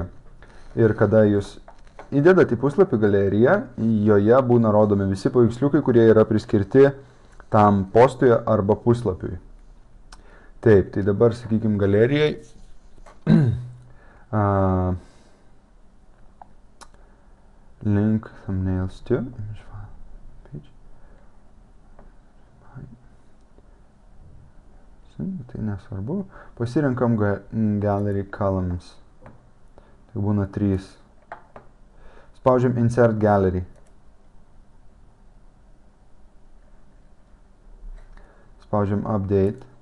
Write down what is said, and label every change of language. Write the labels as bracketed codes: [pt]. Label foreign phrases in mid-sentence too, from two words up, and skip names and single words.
[lt] Ir kada jūs įdedat į puslapį galeriją, joje būna rodomi visi paveiksliukai, kurie yra priskirti tam postui arba puslapiui. Taip, tai dabar, sakykime, galerijai [en] link thumbnails to image file page. [lt] Tai nesvarbu. Pasirinkam [en] gallery columns. [lt] Tai būna 3. Spaudžiam [en] insert gallery. [lt] Spaudžiam update.